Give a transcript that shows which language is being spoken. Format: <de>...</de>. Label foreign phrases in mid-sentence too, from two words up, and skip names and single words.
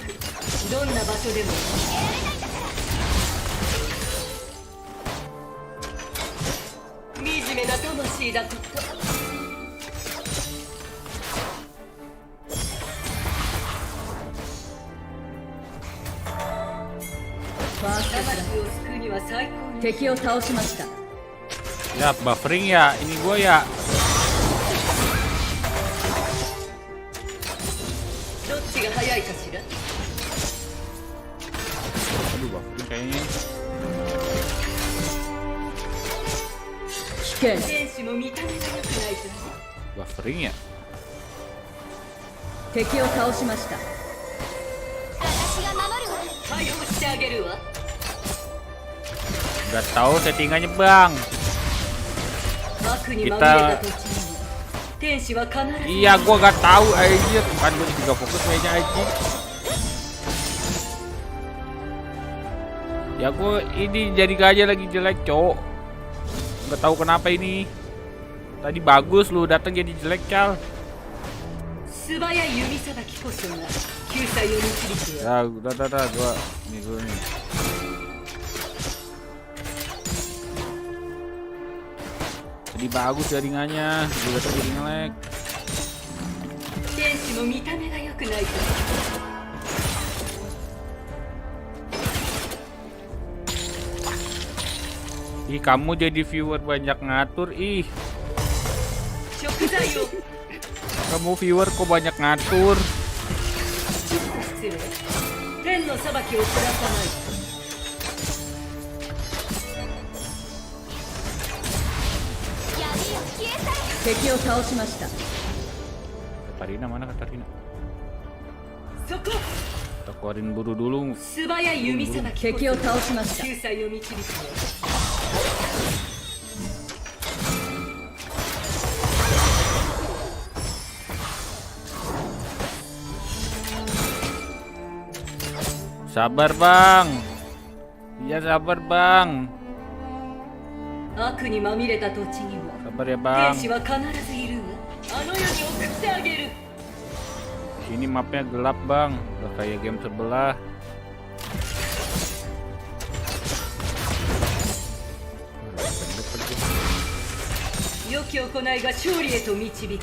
<ja>どんな場所でも。惨めな魂だこと。魂を救うには最高に。敵を倒しました。</ja> <id>ya buffering ya. Ini gua ya.</id> <ja>どっちが早いかしら。</ja> <id>Aduh, buffering kayaknya.</id> <ja>危険。天使も見た目が良くないと。</ja> <id>Buffering ya.</id> <ja>敵を倒しました。私が守るわ。対応してあげるわ。</ja> <id>Nggak tahu settingannya bang.</id> <ja>悪にまみれた土地にも天使は必ず。</ja> <id>Iya, gua gak tahu aja. Kan gua juga fokus mainnya aja. Ya gua ini jadi gajah lagi jelek, cowok. Nggak tahu kenapa ini. Tadi bagus lu datang jadi jelek, Cal.</id> <ja>素早い弓さばきこそが救済を導くわ。</ja> <id>Ya, udah, gua ini dulu nih. Jadi bagus jaringannya, juga tuh jadi nge-lag.</id> <ja>天使も見た目が良くないと。</ja> <id>Ih, kamu jadi viewer banyak ngatur, ih.</id> <ja>食材を。</ja> <id>Kamu viewer kok banyak ngatur.</id> <ja>失礼。天の裁きを下さないと。闇よ消え去れ。敵を倒しました。</ja> <id>Katarina mana Katarina?</id> <ja>そこ。</ja> <id>Kita keluarin buru dulu.</id> <ja>素早い弓さばき。敵を倒しました。救済を導くわ。</ja> <id>Sabar bang. Iya sabar bang.</id> <ja>悪にまみれた土地にも</ja> <id>Sabar ya bang.</id> <ja>天使は必ずいるわ。あの世に送ってあげる。</ja> <id>Sini mapnya gelap bang. Udah kayak game sebelah.</id> <ja>良き行いが勝利へと導く.</ja>